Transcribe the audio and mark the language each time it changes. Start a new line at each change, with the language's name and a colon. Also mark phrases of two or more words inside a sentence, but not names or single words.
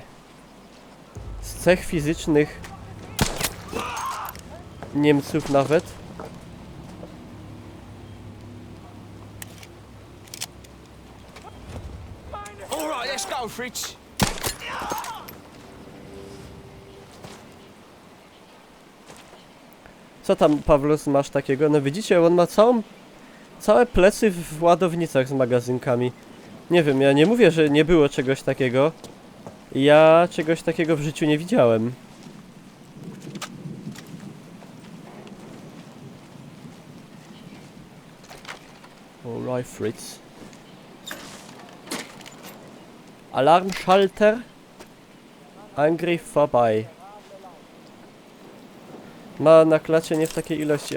Polish: Z cech fizycznych Niemców nawet.
English: All right, let's go, Fritz.
Polish: Co tam, Pawlus, masz takiego? No widzicie, on ma całe plecy w ładownicach z magazynkami. Nie wiem, ja nie mówię, że nie było czegoś takiego. Ja czegoś takiego w życiu nie widziałem.
English: Alright, Fritz.
German: Alarmschalter. Angriff vorbei.
Polish: Na klacie nie w takiej ilości.